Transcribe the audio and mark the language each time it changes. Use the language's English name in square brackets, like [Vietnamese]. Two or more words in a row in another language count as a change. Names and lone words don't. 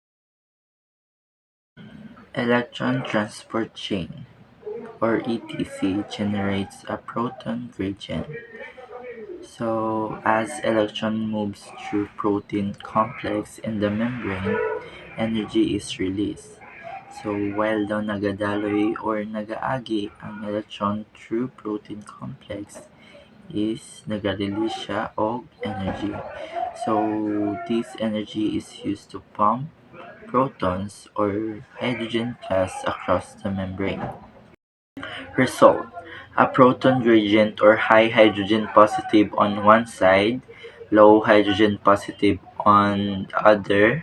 [English] Electron transport chain, or ETC, generates a proton gradient. So, as electron moves through protein complex in the membrane, energy is released. [Cebuano] So, while daw nagadaloy or nagaagi ang electron [English] through protein complex, [Cebuano] is naga-release siya og energy. [English] So, this energy is used to pump protons or hydrogen gas across the membrane. Result: a proton gradient or high hydrogen positive on one side, low hydrogen positive on the other.